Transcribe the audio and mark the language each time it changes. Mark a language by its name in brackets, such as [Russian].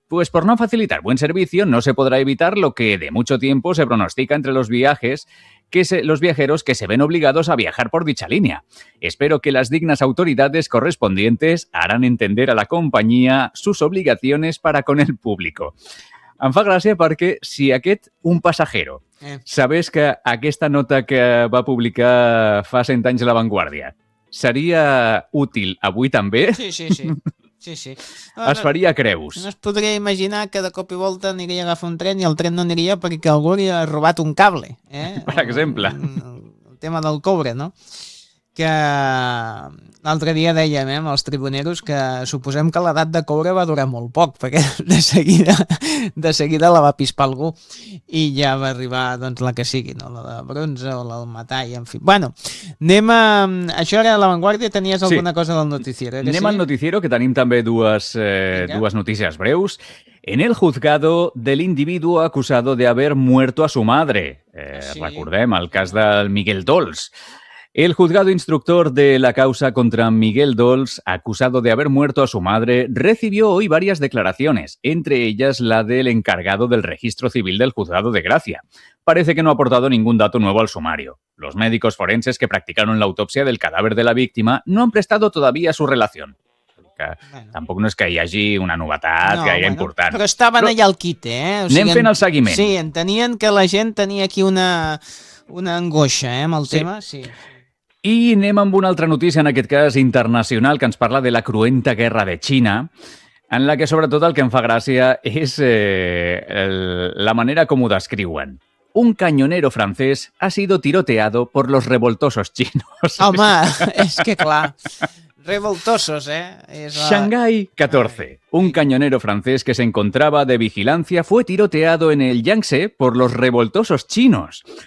[Spanish] Pues por no facilitar buen servicio no se podrá evitar lo que de mucho tiempo se pronostica entre los viajeros que se ven obligados a viajar por dicha línea. Espero que las dignas autoridades correspondientes harán entender a la compañía sus obligaciones para con el público. [Catalan] Em fa gràcia perquè si aquest un passajero sabés que aquesta nota que va publicar fa 100 anys a La Vanguardia seria útil avui també? Sí. No, es faria creus. No es podria imaginar que de cop i volta aniria a agafar un tren i el tren no aniria perquè algú li ha robat un cable. Per exemple. El tema del cobre, no? Que l'altre dia dèiem amb els tribuneros que suposem que l'edat de cobre va durar molt poc, perquè de seguida la va pispar algú i ja va arribar doncs, la que sigui, no? La de bronze o la del metall, en fi. Bueno, anem a... Això era La Vanguardia, tenies alguna cosa del noticiero? Anem al noticiero, que tenim també dues notícies breus. [Spanish] En el juzgado del individuo acusado de haber muerto a su madre. [Catalan] Recordem el cas del Miguel Dols. [Spanish] El juzgado instructor de la causa contra Miguel Dols, acusado de haber muerto a su madre, recibió hoy varias declaraciones, entre ellas la del encargado del registro civil del juzgado de Gracia. Parece que no ha aportado ningún dato nuevo al sumario. Los médicos forenses que practicaron la autopsia del cadáver de la víctima no han prestado todavía su relación. [Catalan] Tampoc no és que hi hagi una novetat important. Però estaven allà al quite, O sigui, anem fent el seguiment. Sí, entenien que la gent tenia aquí una angoixa amb el tema, sí. I anem amb una altra notícia, en aquest cas internacional, que ens parla de la cruenta guerra de Xina, en la que sobretot el que em fa gràcia és la manera com ho descriuen. [Spanish] Un cañonero francés ha sido tiroteado por los revoltosos chinos. [Catalan] Home, és que clar... Revoltosos, [Spanish] Shanghai 14. Un cañonero francés que se encontraba de vigilancia fue tiroteado en el Yangtze por los revoltosos chinos.